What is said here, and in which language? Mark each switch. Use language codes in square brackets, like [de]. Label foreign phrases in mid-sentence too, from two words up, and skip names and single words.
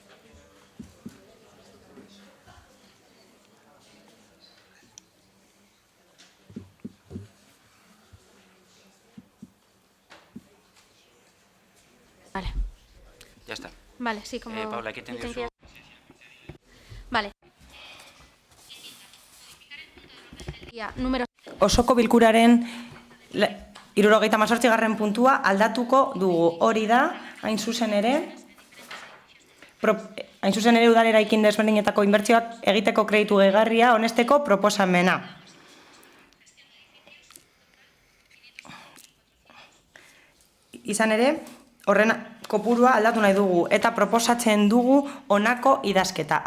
[es] Vale. Ya está. Vale, sí, como... Paula, ¿qué tendrías su...? Vale. Número... [eu] Osoko bilkuraren 78. puntua aldatuko dugu. Hori da, hain zuzen ere, udal eraikin desberdinetako inbertsioak egiteko kreditu gehigarria honesteko proposamena. Izan ere, horren kopurua aldatu nahi dugu eta proposatzen dugu honako idazketa.